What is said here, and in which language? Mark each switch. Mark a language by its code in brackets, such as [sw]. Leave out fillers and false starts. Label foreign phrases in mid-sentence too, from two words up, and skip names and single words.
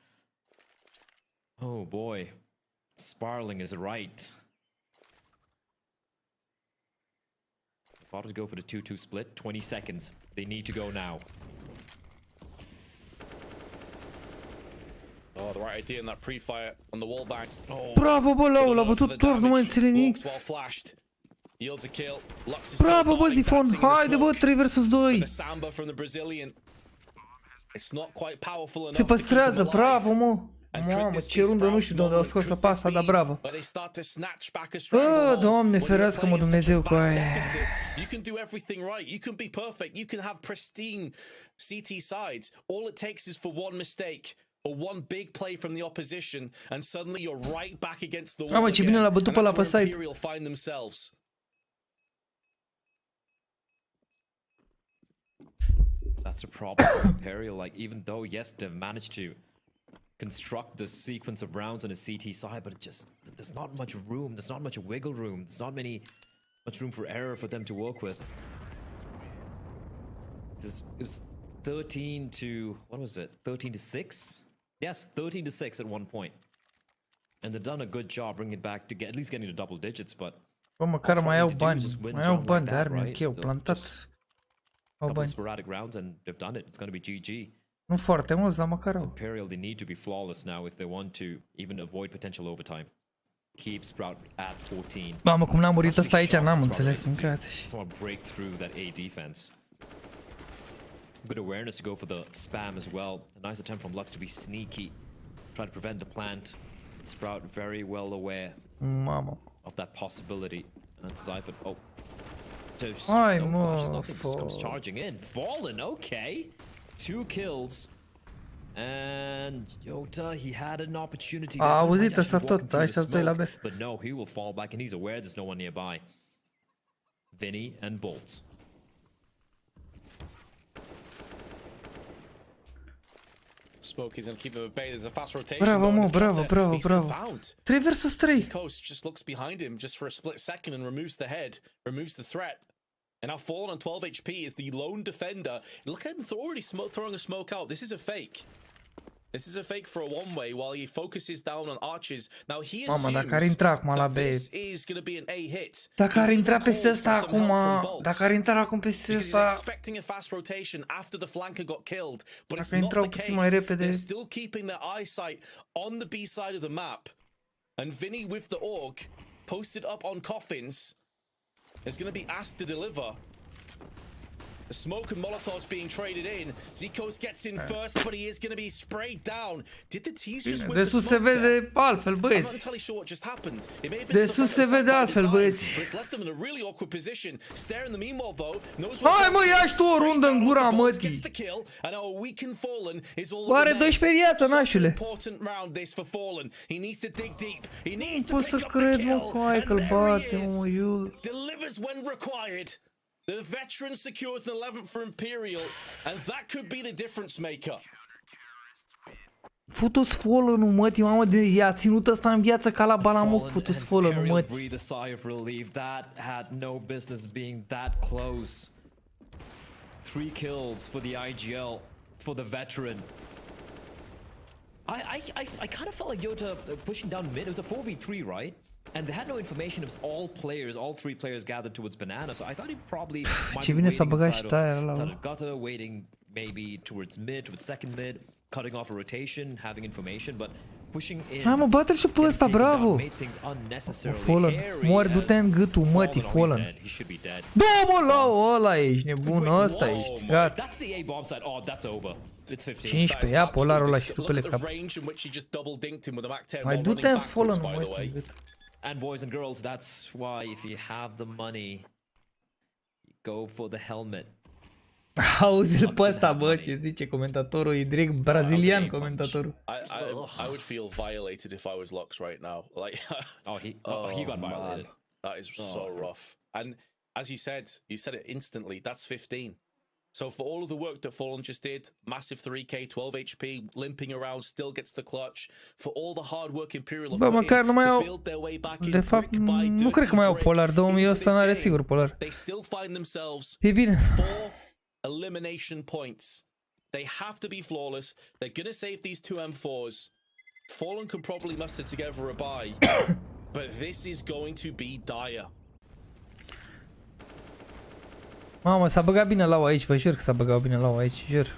[en] Oh boy. Spiraling is right. About to go for the 2-2 split. 20 seconds. They need to go now. Oh, the right idea in that pre-fire on the wall bang. Oh, [ro] bravo, bă, l-a bătut tot, nu mai înțeleg nimic. Bravo, bă, Zifon, haide, bă, 3 versus 2. Se păstrează, bravo, mă. Mamă, ce rundă, nu știu de unde au scos apa asta, dar bravo. Bă, Doamne, ferească-mă Dumnezeu cu aia. [en] You can do everything right. You can be perfect. You can have pristine CT sides. All it takes is for one mistake or one big play from the opposition, and suddenly you're right back against the wall. [ro] Mamă, ce bine l-a bătut pe ăla pe site. [en] That's a problem for Imperial. Like, even though, yes, they've managed to construct the sequence of rounds on a CT side, but it just, there's not much room. There's not much wiggle room. There's not much room for error for them to work with. It was 13 to, what was it? 13 to 6? Yes, 13 to 6 at one point. And they've done a good job bringing it back to at least getting to double digits, but... [ro] Bă, măcar mai au bani de arme, ok, au plantat. [en] Couple sporadic rounds and they've done it. It's going to be GG. [ro] Nu foarte mulți, dar măcar au. [en] Imperial, they need to be flawless now if they want to even avoid potential overtime. Keep Sprout at 14. [ro] Mamă, cum n-a murit ăsta aici, n-am înțeles, mâncați. [en] Someone break through that A defense. Good awareness to go for the spam as well. A nice attempt from Lux to be sneaky. Try to prevent the plant. Sprout very well aware of that possibility. And Zyphid, oh. [ro] Ai, no mă, [en] nothing comes charging in. Fallen, okay. 2 kills. And Jota, he had an opportunity. [ro] A auzit ăsta tot, așteaptă-i la B. [en] But no, he will fall back and he's aware there's no one nearby. Vinny and Bolt. Smoke is going to keep them at bay. There's a fast rotation. [ro] Bravo, mă, bravo. 3 versus 3. [en] Coast just looks behind him just for a split second and removes the head, removes the threat. And now Fallen on 12 HP is the lone defender. Look at him already throwing a smoke out. This is a fake. This is a fake for a one-way while he focuses down on arches. Now he assumes [ro] dacă ar intra acum la B. [en] This is going to be an A hit. [ro] Dacă ar intra peste ăsta acum, dacă ar intra acum peste ăsta. [en] Expecting a fast rotation after the flanker got killed, but it's not the case. [ro] Mai repede. [en] They're still keeping their eyesight on the B side of the map. And Vinny with the AUG posted up on coffins is going to be asked to deliver. The smoke and Molotovs being traded in. Zikos gets in first, but he is going to be sprayed down. Did the T's just win the smoke? [ro] Se vede altfel, băieți. [en] I'm not entirely sure what just happened. It may have [ro] been sus se vede altfel, băieți. [en] But it's left them in a really awkward position. Stare in the meanwhile though. [ro] Hai mă, ia-și tu o rundă în gura mătii. Oare 12 viață, nașule. Nu pot să cred, mă, hai că-l bate, mă, jur. [en] Delivers when required. The veteran secures an 11th for Imperial, and that could be the difference maker. [ro] Futu-ți Fallen-ul, mătii, mamă, i-a ținut ăsta în viață ca la balamuc, futu-ți Fallen-ul, mătii. [en] Breathe a sigh of relief. That had no business being that close. 3 kills for the IGL, for the veteran. I kind of felt like Jota pushing down mid. It was a 4v3, right? And they had no information. It was all 3 players gathered towards Banana. So I thought he probably might be waiting inside of gutter, waiting maybe towards mid, towards second mid, cutting off a rotation, having information, but pushing in. [ro] Hai mă, bate-l și pe ăsta, bravo! Fallen, moare, du-te în gâtul mătii, Fallen. Da, mă, la ăla ești nebun, ăsta ești, gata. 15, ia polarul ăla și rupele cap. Mai du-te în Fallen, mătii, în gât. [en] And boys and girls, that's why if you have the money, go for the helmet. [ro] Auzi-l pe ăsta, bă, ce zice comentatorul, e direct brazilian comentatorul. [en] I would feel violated if I was Lux right now. Like, he got violated. That is so rough. And as you said it instantly. That's 15. So for all of the work that Fallen just did, massive 3k, 12 HP, limping around, still gets the clutch. For all the hard work Imperial have put in to build their way back in. [ro] De fapt, nu cred că mai au polar, 2000 ăsta n-are sigur polar. [en] They still find themselves [ro] E bine. [en] 4 elimination points. They have to be flawless. They're gonna save these 2 M4s. Fallen can probably muster together a buy, but this is going to be dire. [ro] Mamă, s-a băgat bine la aici, vă jur că s-a băgat bine la aici, jur.